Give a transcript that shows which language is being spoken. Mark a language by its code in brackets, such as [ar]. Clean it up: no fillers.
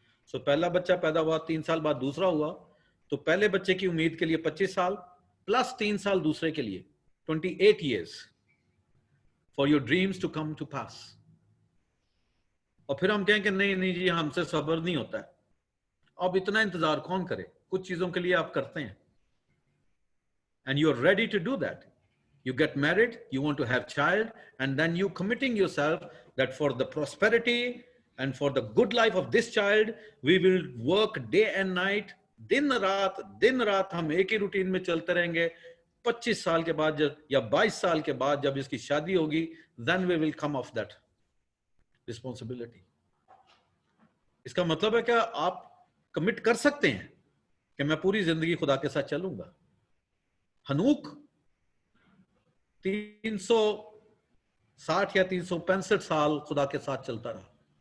[hi] सो पहला बच्चा पैदा हुआ, 3 साल बाद दूसरा हुआ, तो पहले बच्चे की उम्मीद के लिए 25 साल प्लस 3 साल दूसरे के लिए, 28 [en] Years for your dreams to come to pass. [hi] और फिर हम कहें कि नहीं नहीं जी, हमसे सब्र नहीं होता है। अब इतना इंतजार कौन करे? कुछ चीजों के लिए आप करते हैं, [en] and you are ready to do that. You get married, you want to have child, and then you committing yourself that for the prosperity and for the good life of this child, we will work day and night, [hi] दिन रात हम एक ही routine में चलते रहेंगे। 25 साल के बाद या 22 साल के बाद जब इसकी शादी होगी, [en] then we will come off that responsibility. [hi] इसका मतलब है क्या आप कमिट कर सकते हैं कि मैं पूरी जिंदगी खुदा के साथ चलूंगा? हनूक 360 या 365 साल खुदा के साथ चलता रहा।